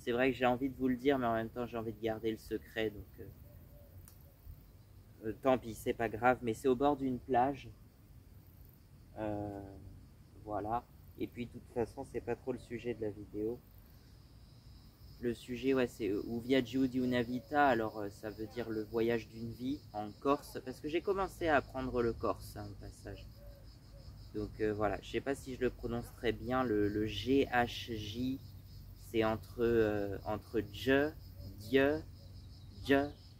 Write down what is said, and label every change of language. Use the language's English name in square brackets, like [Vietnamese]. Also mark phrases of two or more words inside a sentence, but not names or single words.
[French] C'est vrai que j'ai envie de vous le dire, mais en même temps, j'ai envie de garder le secret. Donc, tant pis, c'est pas grave. Mais c'est au bord d'une plage. Euh, voilà. Et puis, de toute façon, c'est pas trop le sujet de la vidéo. Le sujet, ouais, c'est [Corsican] Un viaggio di una vita. [French] Alors, ça veut dire le voyage d'une vie en Corse. Parce que j'ai commencé à apprendre le corse, hein, au passage. Donc, voilà. Je sais pas si je le prononce très bien. Le GHJ, c'est entre je, Dieu, Dieu.